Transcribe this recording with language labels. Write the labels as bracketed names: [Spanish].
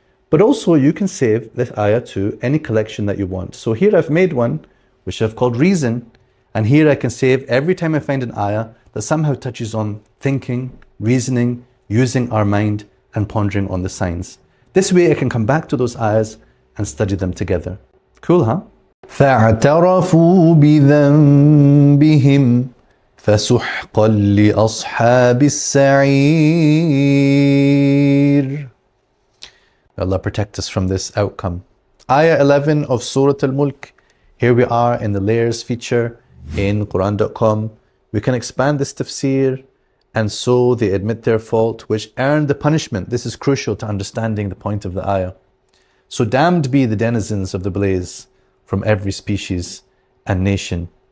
[English] But also you can save this ayah to any collection that you want. So here I've made one, which I've called Reason. And here I can save every time I find an ayah that somehow touches on thinking, reasoning, using our mind and pondering on the signs. This way I can come back to those ayahs and study them together. Cool, huh? [Arabic] فاعترفوا بذنبهم فسحقا لأصحاب السعير. [English] Allah protect us from this outcome. Ayah 11 of Surah Al-Mulk. Here we are in the layers feature in Quran.com. We can expand this tafsir, and so they admit their fault, which earned the punishment. This is crucial to understanding the point of the ayah. So damned be the denizens of the blaze from every species and nation.